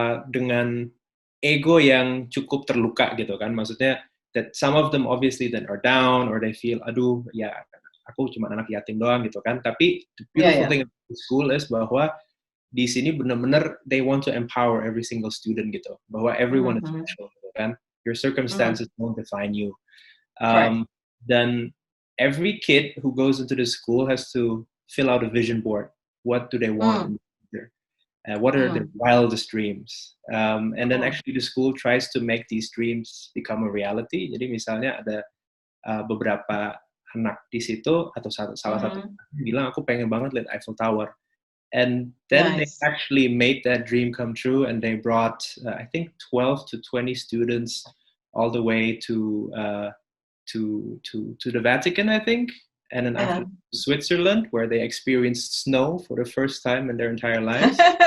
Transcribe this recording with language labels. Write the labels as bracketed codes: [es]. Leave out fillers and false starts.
[id] dengan ego yang cukup terluka gitu kan, maksudnya [en] that some of them obviously then are down or they feel [id] aduh ya aku cuma anak yatim doang gitu kan, tapi [en] the beautiful thing about the school is [id] bahwa di sini benar-benar [en] they want to empower every single student gitu, bahwa everyone is special gitu kan, your circumstances don't define you. Then every kid who goes into the school has to fill out a vision board. What do they want in the future? What are their wildest dreams? And then actually the school tries to make these dreams become a reality. [id] Jadi misalnya ada beberapa anak di situ, atau salah satu bilang aku pengen banget lihat Eiffel Tower. [en] And then they actually made that dream come true, and they brought I think 12 to 20 students all the way to the Vatican, I think, and then after Switzerland, where they experienced snow for the first time in their entire lives.